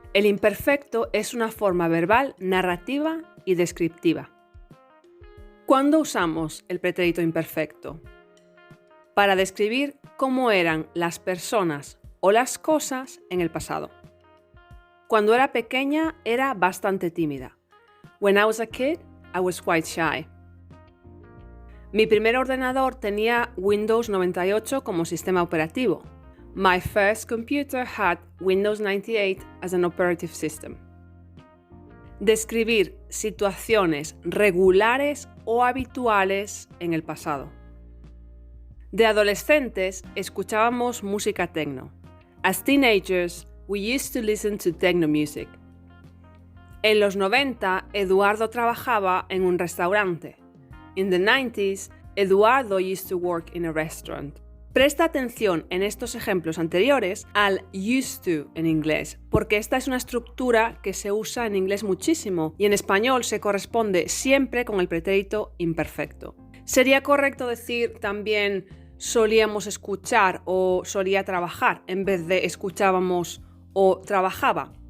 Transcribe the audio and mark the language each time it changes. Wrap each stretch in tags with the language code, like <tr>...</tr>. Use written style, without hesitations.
<es>El imperfecto es una forma verbal, narrativa y descriptiva. ¿Cuándo usamos el pretérito imperfecto? Para describir cómo eran las personas o las cosas en el pasado. Cuando era pequeña era bastante tímida.</es> <en>When I was a kid, I was quite shy.</en> <es>Mi primer ordenador tenía Windows 98 como sistema operativo.</es> <en>My first computer had Windows 98 as an operative system.</en> <es>Describir situaciones regulares o habituales en el pasado. De adolescentes escuchábamos música techno.</es> <en>As teenagers, we used to listen to techno music.</en> <es>En los 90, Eduardo trabajaba en un restaurante.</es> <en>In the 90s, Eduardo used to work in a restaurant.</en> <es>Presta atención en estos ejemplos anteriores al used to en inglés, porque esta es una estructura que se usa en inglés muchísimo y en español se corresponde siempre con el pretérito imperfecto. Sería correcto decir también solíamos escuchar o solía trabajar en vez de escuchábamos o trabajaba.</es>